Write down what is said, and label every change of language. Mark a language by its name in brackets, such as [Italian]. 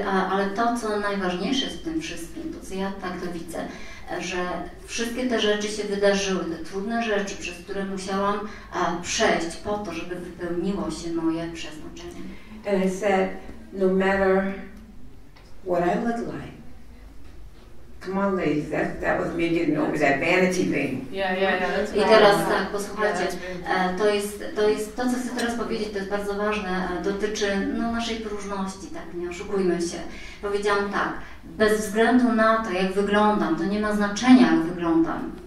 [Polish] Ale to, co najważniejsze jest w tym wszystkim, to co ja tak to widzę, że wszystkie te rzeczy się wydarzyły, te trudne rzeczy, przez które musiałam przejść po to, żeby wypełniło się moje przeznaczenie. [English] And I said, no matter what I look like, come on ladies, that was me getting over that vanity thing. Yeah. [Polish] I teraz tak, posłuchajcie, to jest to, co chcę teraz powiedzieć, to jest bardzo ważne, dotyczy naszej próżności, tak, nie oszukujmy się. Powiedziałam tak, bez względu na to, jak wyglądam, to nie ma znaczenia, jak wyglądam.